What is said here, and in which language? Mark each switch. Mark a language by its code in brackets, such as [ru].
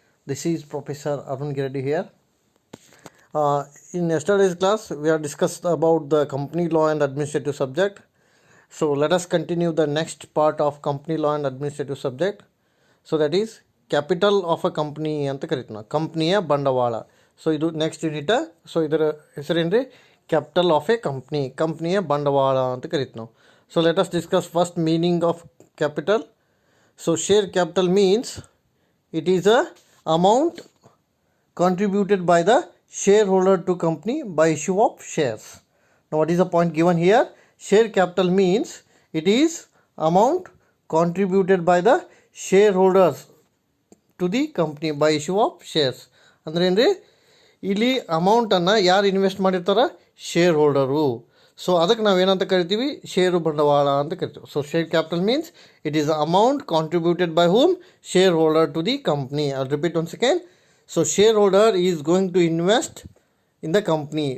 [en] This is Professor Arun Giredi here. In yesterday's class, we have discussed about the company law and administrative subject. So let us continue the next part of company law and administrative subject. So that is capital of a company [kn] ಅಂತ ಕರಿತೀವಿ ನಾವು, ಕಂಪ್ನಿಯ ಬಂಡವಾಳ. So ಇದು next unit. So ಇದರ ಹೆಸರೇನ್ರಿ, capital of A company, ಕಂಪ್ನಿಯ ಬಂಡವಾಳ ಅಂತ ಕರಿತೀವಿ ನಾವು. [en] So let us discuss first meaning of capital. So share capital means it is a amount contributed by the shareholder to company by issue of shares. Now what is the point given here? Share capital means it is amount contributed by the shareholders to the company by issue of shares. [kn] ಅಂದರೆ ಏನ್ರಿ, ಇಲ್ಲಿ ಅಮೌಂಟನ್ನು ಯಾರು invest ಮಾಡಿರ್ತಾರ, share holder. So ಅದಕ್ಕೆ ನಾವೇನಂತ ಕರಿತೀವಿ, ಷೇರು ಬಂಡವಾಳ ಅಂತ ಕರಿತೀವಿ. [en] So share capital means it is amount contributed by whom, shareholder to the company. I repeat one second. So shareholder is going to invest in the company.